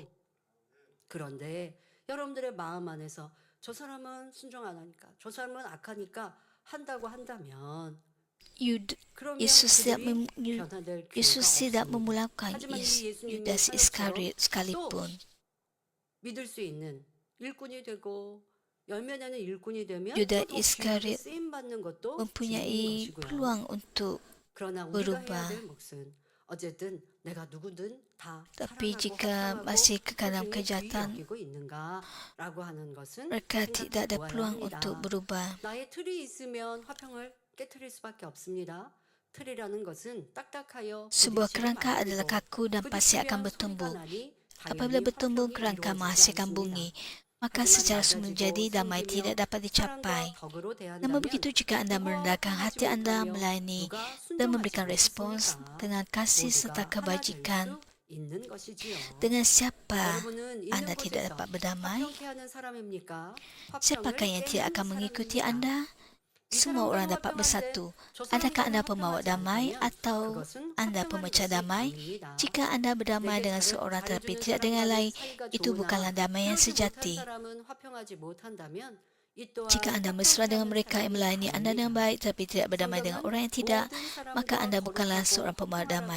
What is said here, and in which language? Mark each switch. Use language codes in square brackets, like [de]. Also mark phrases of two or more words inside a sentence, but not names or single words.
[ko] 그런데 여러분들의 마음 안에서 저 사람은 순종 안 하니까, 저 사람은 악하니까 한다고 한다면 그러면 [ms] Yesus tidak [ko] 그들이 변화될 Yesus 기회가 [ms] tidak [ko] 없습니다. [ms] memulakan [ko] 하지만 이 예수님의 Yudas 사역처럼 [ms] Iskariot sekalipun. [ko] 믿을 수 있는 일꾼이 되고 열매 내는 일꾼이 되면 Yudas 또 귀하게 Iskariot 쓰임 받는 것도 재밌는 [ms] mempunyai [ko] 것이고요. [ms] peluang untuk [ko] 그러나 우리가 해야 [ms] berubah. [ko] 될 몫은 어쨌든 내가 누구든 다 [ms] Tapi [ko] 사랑하고 [ms] jika [ko] 화평하고 [ms] masih kekal dalam [ko] 소중히 귀히 [ms] kejahatan, [ko] 여기고 있는가라고 하는 것은 [ms] mereka [ko] 생각해 [ms] tidak ada [ko] 보아야 [ms] peluang [ko] 합니다. [ms] untuk berubah. [ko] 나의 틀이 있으면 화평을 깨트릴 수밖에 없습니다. 틀이라는 것은 딱딱하여 [ms] Sebuah [ko] 부딪히게 [ms] kerangka [ko] 만들고 [ms] adalah kaku dan pasti akan [ko] 부딪히면 [ms] bertumbuh. [ko] 소리가 나니 [ms] Apabila [ko] 당연히 [ms] bertumbuh, [ko] 화평이 [ms] kerangka [ko] 이루어지지 [ms] menghasilkan [ko] 않습니다. [ms] bunyi. Maka [ko] 하지만 [ms] secara [ko] 낮아지고 [ms] semula jadi damai [ko] 섬기며 [ms] tidak dapat dicapai. [ko] 사랑과 덕으로 [ms] Namun [ko] 대한다면 [ms] begitu jika Anda [ko] 누가 [ms] merendahkan [ko] 화평하지 [ms] hati Anda [ko] 못하며 [ms] melayani [ko] 누가 [ms] dan [ko] 순종하지 [ms] memberikan respons [ko] 못했습니까? [ms] dengan kasih [ko] 모두가 [ms] serta [ko] 하나 될 [ms] kebajikan, [ko] 수 있는 것이지요. [ms] dengan siapa [ko] 여러분은 있는 [ms] Anda tidak [ko] 곳에서 [ms] dapat berdamai? [ko] 화평케 하는 사람입니까? [ms] Siapakah yang tidak akan mengikuti Anda? Semua orang dapat bersatu. [ko] 저 [ms] Adakah Anda [ko] 사람들과 [ms] pembawa [ko] 화평하지 [ms] damai [ko] 않다면 [ms] atau [ko] 그것은 [ms] Anda [ko] 화평한 [ms] pemecah [ko] 것이 [ms] damai? [ko] 아닙니다. [ms] Jika Anda berdamai dengan seorang tetapi tidak dengan lain, itu bukanlah damai yang sejati. Jika Anda mesra dengan mereka yang melayani Anda dengan baik tetapi tidak berdamai dengan orang yang tidak, maka Anda bukanlah seorang pembawa damai.